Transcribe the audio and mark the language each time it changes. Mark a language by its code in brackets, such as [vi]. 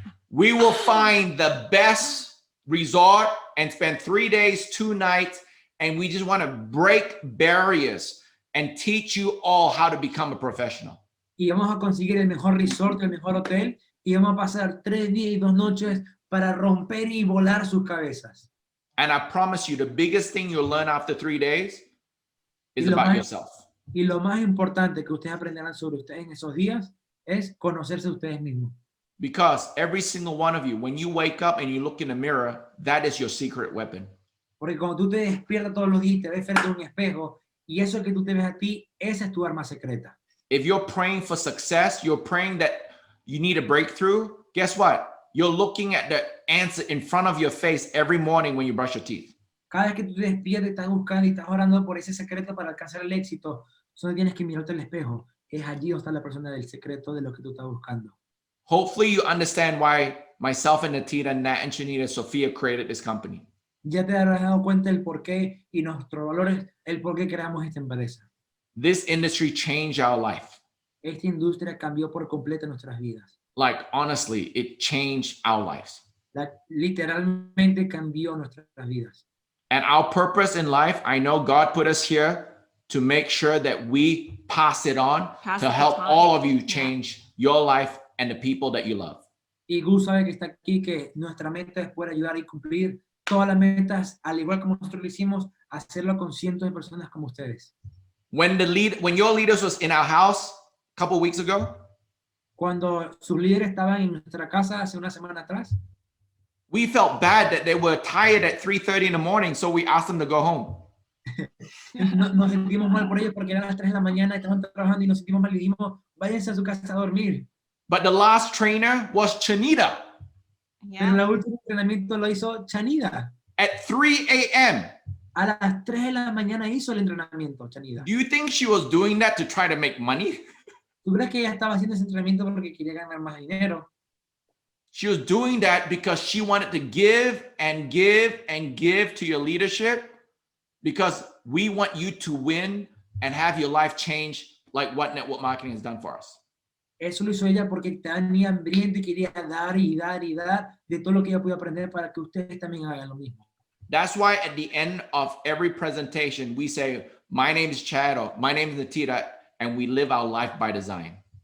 [en] We will find the best resort and spend 3 days, 2 nights, and we just want to break barriers and teach you all how to become a professional. [es] Y vamos a conseguir el mejor resort, el mejor hotel, y vamos a pasar 3 días y 2 noches para romper y volar sus cabezas. [en] And I promise you, the biggest thing you'll learn after 3 days is [es] Lo [en] about [es] más- [en] yourself. [es] Y lo más importante que ustedes aprenderán sobre ustedes en esos días es conocerse a ustedes mismos. [en] Because every single one of you, when you wake up and you look in the mirror, that is your secret weapon. [es] Porque cuando tú te despiertas todos los días y te ves frente a un espejo, y eso que tú te ves a ti, esa es tu arma secreta. [en] If you're praying for success, you're praying that you need a breakthrough, guess what? You're looking at the answer in front of your face every morning when you brush your teeth. [es] Cada vez que tú te despiertas, estás buscando y estás orando por ese secreto para alcanzar el éxito, solo tienes que mirarte al espejo. Es allí donde está la persona del secreto de lo que tú estás buscando. [en] Hopefully you understand why myself and Nattida, Nat and Shanita, Sophia created this company. [es] Ya te habrás dado cuenta el por qué y nuestros valores, el por qué creamos esta empresa. [en] This industry changed our life. [es] Esta industria cambió por completo nuestras vidas. [en] Like, honestly, it changed our lives. [es] Literalmente cambió nuestras vidas. [en] And our purpose in life, I know God put us here to make sure that we pass it on Pass to the help baton. all of you Yeah. change your life and the people that you love. [es] Y Gus sabe que está aquí, que nuestra meta es poder ayudar y cumplir todas las metas, al igual como nosotros lo hicimos, hacerlo con cientos de personas como ustedes. [en] When your leaders was in our house a couple weeks ago, [es] Cuando sus líderes estaban en nuestra casa hace una semana atrás, [en] we felt bad that they were tired at 3:30 in the morning, so we asked them to go home. [es] nos sentimos mal por ellos porque eran las 3 de la mañana, estaban trabajando y nos sentimos mal y dijimos, váyanse a su casa a dormir. [en] But the last trainer was Shanita. [es] Pero [en] Yeah. [es] el último entrenamiento lo hizo Chanida. [en] At 3 a.m. [es] A las 3 de la mañana hizo el entrenamiento, Chanida. [en] Do you think she was doing that to try to make money? [es] ¿Tú crees que ella estaba haciendo ese entrenamiento porque quería ganar más dinero? [en] She was doing that because she wanted to give and give and give to your leadership, because we want you to win and have your life change like what network marketing has done for us. [es] Eso lo hizo ella porque tenía hambriento y quería dar y dar y dar de todo lo que ella podía aprender para que ustedes también hagan lo mismo. [en] That's why at the end of every presentation, we say, my name is Chad, or my name is Nattida, and we live our life by design.